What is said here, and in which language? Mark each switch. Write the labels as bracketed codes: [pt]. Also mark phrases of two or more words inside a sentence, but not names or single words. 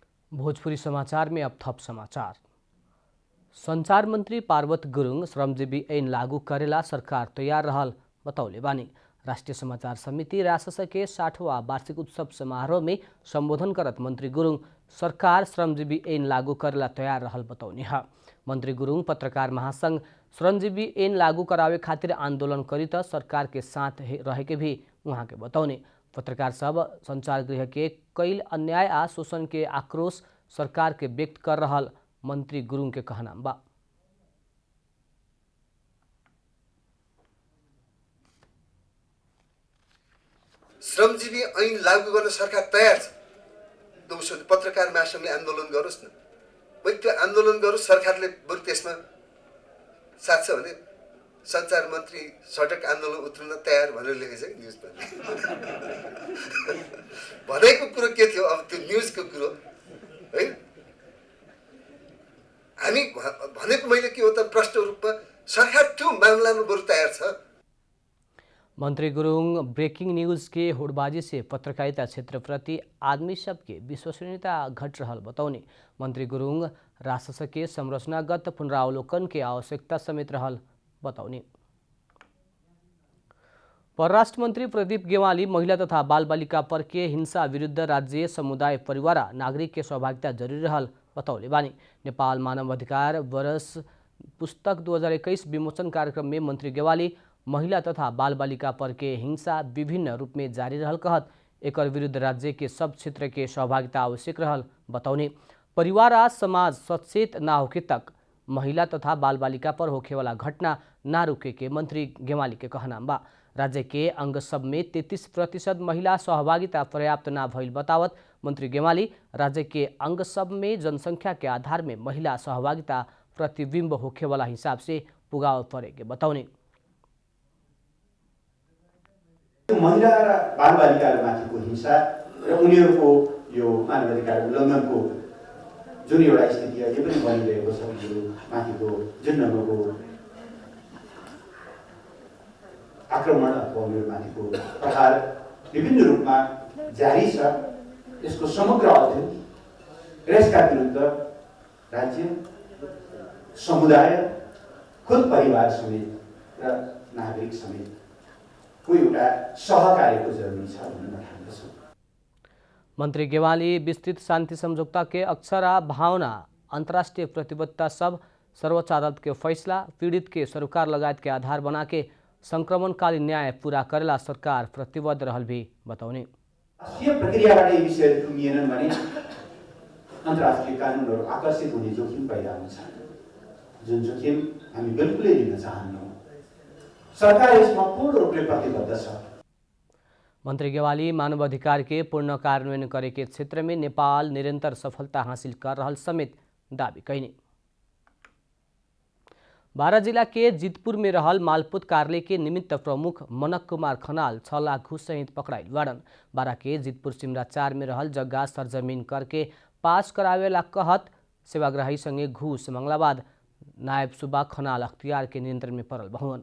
[bho] भोजपुरी समाचार में अब थप समाचार। संचार मंत्री पार्वत गुरुङ श्रमजीवी ऐन लागू करेला सरकार तैयार रहल बतौले बानी। राष्ट्रीय समाचार समिति रासस के 60वां वार्षिक उत्सव समारोह में संबोधन करत मंत्री गुरुङ सरकार श्रमजीवी ऐन लागू करेला तैयार रहल बतौनी है। मंत्री गुरुङ पत्रकार महासंघ श्रमजीवी ऐन लागू करावे खातिर आंदोलन करी त सरकार के साथ रहे के भी वहाँ के बतौने। पत्रकार सब संचार गृह के कई अन्याय आ शोषण के आक्रोश सरकार के व्यक्त कर रहल मंत्री गुरुङ के कहना बा। [ne] श्रमजीवी ऐन लागू गर्न सरकार तयार छ। दोस्रो पत्रकार महासंघले आन्दोलन गरोस् न, मैले त्यो आन्दोलन गरोस्, सरकारले बरु त्यसमा साथ छ भने संचार मन्त्री सडक आन्दोलन उत्रिन तयार भनेर लेखेछ कि न्युजमा। भनेको कुरो के थियो? अब त्यो न्युजको कुरो है, हामी भनेको मैले के हो त, प्रष्ट रूपमा सरकार त्यो मामलामा बरु तयार छ। [bho] मंत्री गुरुङ [en] breaking news [bho] के होड़बाजी से पत्रकारिता क्षेत्र प्रति आदमी सबके विश्वसनीयता घट रहल बतौने। मंत्री गुरुङ रासस के संरचनागत पुनरावलोकन के आवश्यकता समेत रहल बतौने। परराष्ट्र मंत्री प्रदीप गेवाली महिला तथा बाल बालिका पर के हिंसा विरुद्ध राज्य समुदाय परिवार नागरिक के सहभागिता जरूरी रहल बतौले बानी। नेपाल मानवाधिकार वर्ष पुस्तक 2021 विमोचन कार्यक्रम में मंत्री गेवाली महिला तथा बाल बालिका पर के हिंसा विभिन्न रूप में जारी रहल कहत एकर विरुद्ध राज्य के सब क्षेत्र के सहभागिता आवश्यक रहल बतौने। परिवार आ समाज सचेत ना होके तक महिला तथा बाल बालिका पर होखे वाला घटना ना रुके के मंत्री गेवाली के कहना बा। राज्य के अंग सब में 33% महिला सहभागिता पर्याप्त ना भइल बतावत मंत्री गेवाली राज्य के अंग सब में जनसंख्या के आधार में महिला सहभागिता प्रतिबिंब होखे वाला हिसाब से पुगाव परे के बतौने। [ne] महिला र बालबालिकाहरूमाथिको हिंसा र उनीहरूको यो मानवाधिकार उल्लङ्घनको जुन एउटा स्थिति अहिले पनि बनिरहेको छ, यो माथिको जुन ढङ्गको आक्रमण अथवा उनीहरूमाथिको प्रहार विभिन्न रूपमा जारी छ, यसको समग्र अध्ययन र यसका विरुद्ध राज्य समुदाय खुद परिवार समेत र नागरिक समेत को एउटा सहकार्यको जरुरी छ भन्ने म ठान्दछु। [bho] मंत्री गेवाली विस्तृत शांति समझौता के अक्षर आ भावना अंतर्राष्ट्रीय प्रतिबद्धता सब सर्वोच्च अदालत के फैसला पीड़ित के सरोकार लगायत के आधार बना के संक्रमणकालीन न्याय पूरा करेला सरकार प्रतिबद्ध रहल भी बतौने। [ne] राष्ट्रिय प्रक्रियाबाट यी विषयहरू टुङ्गिएनन् भने अन्तर्राष्ट्रिय कानुनहरू आकर्षित हुने जोखिम पैदा हुन्छ, जुन जोखिम हामी बिल्कुलै लिन चाहन्नौँ। सरकार यसमा पूर्ण रूपले प्रतिबद्ध छ। [bho] मंत्री गेवाली मानवाधिकार के पूर्ण कार्यान्वयन करे के क्षेत्र में नेपाल निरंतर सफलता हासिल कर रहल समेत दावी कैने। बारा जिला के जितपुर में रहल मालपुत कार्यालय के निमित्त प्रमुख मनक कुमार खनाल 6 लाख घूस सहित पकड़ाइल बाड़न। बारा के जितपुर सिमरा 4 में रहल जगह सरजमीन करके पास करावेला कहत सेवाग्राही संगे घूस मंगला बाद नायब सुबा खनाल अख्तियार के नियंत्रण में पड़ल बहुवन।